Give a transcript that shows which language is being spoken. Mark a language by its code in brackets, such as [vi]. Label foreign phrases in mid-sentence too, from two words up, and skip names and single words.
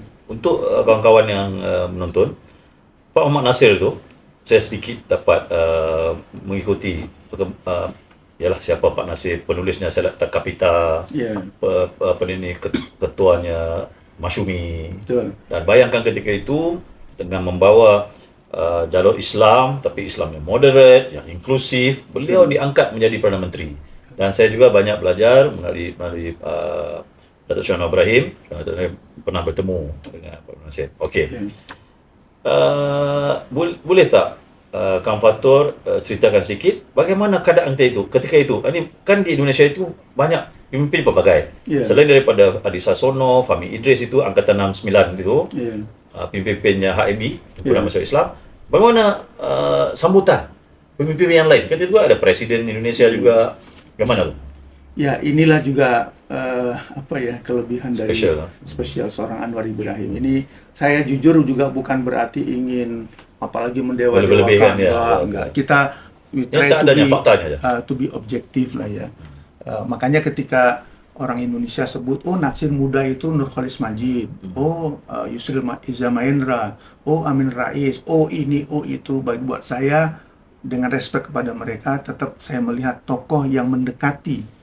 [ms] Untuk kawan-kawan yang menonton, Pak Muhammad Nasir itu, saya sedikit dapat mengikuti ialah siapa Pak Nasir, penulisnya Selata Kapita, [id] Iya. [ms] ketuanya Masyumi. [id] Betul. [ms] Dan bayangkan ketika itu dengan membawa jalur Islam, tapi Islam yang moderate, yang inklusif, beliau diangkat menjadi Perdana Menteri. Dan saya juga banyak belajar melalui Datuk Seri Anwar Ibrahim, kerana saya pernah bertemu dengan Pak Nasir. Okey. Boleh tak Kang Fatur ceritakan sikit bagaimana keadaan ketika itu? Ini kan di Indonesia itu banyak pemimpin pelbagai. Selain daripada Adi Sasono, Fahmi Idris itu angkatan 69 itu, pemimpinnya HMI, Himpunan Masyarakat Islam. Bagaimana sambutan pemimpin yang lain? Ketika itu ada Presiden Indonesia juga. Bagaimana tu? [id] Ya, inilah juga kelebihan dari Spesial seorang Anwar Ibrahim. Ini saya jujur juga bukan berarti ingin apalagi mendewa-dewakan, enggak. Kita [en] try to be [id] objektif lah ya. Makanya ketika orang Indonesia sebut, oh natsir muda itu Nurkhalis Majid, Yusril Iza Mahendra, Amin Rais, ini, itu. Buat saya, dengan respek kepada mereka, tetap saya melihat tokoh yang mendekati.